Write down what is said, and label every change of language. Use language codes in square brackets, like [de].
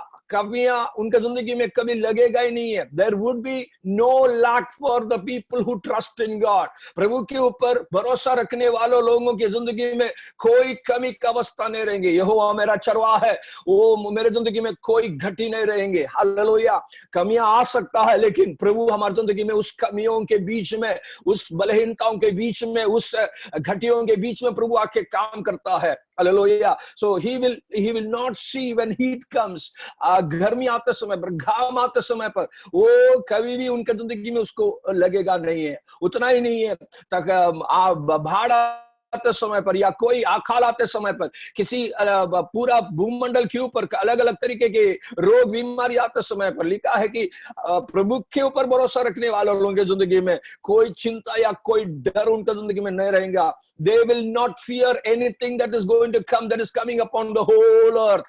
[hi] कमियां उनके जिंदगी में कभी लगेगा ही नहीं है। [en] There would be no lack for the people who trust in God। [hi] प्रभु के ऊपर भरोसा रखने वालों लोगों की जिंदगी में कोई कमी का अवस्था नहीं रहेंगे। यहोवा मेरा चरवाहा है, वो मेरे जिंदगी में कोई घटी नहीं रहेंगे। हालेलुया। कमियां आ सकता है, लेकिन प्रभु हमारी जिंदगी में उस कमियों के बीच में, उस बलहीनताओं के बीच में, उस घटियों के बीच में प्रभु आके काम करता है। [en] Hallelujah. So he will not see when heat comes। [hi] गर्मी आते समय पर, घाम आते समय पर, वो कभी भी उनके जिंदगी में उसको लगेगा नहीं है। उतना ही नहीं है, तक भाड़ आते समय पर या कोई अकाल आते समय पर, किसी पूरा भूमंडल के ऊपर अलग अलग तरीके के रोग बीमारी आते समय पर, लिखा है कि प्रभु के ऊपर भरोसा रखने वालों लोगों की जिंदगी में कोई चिंता या कोई डर उनकी जिंदगी में नहीं रहेगा। [en] They will not fear anything that is going to come, that is coming upon the whole earth।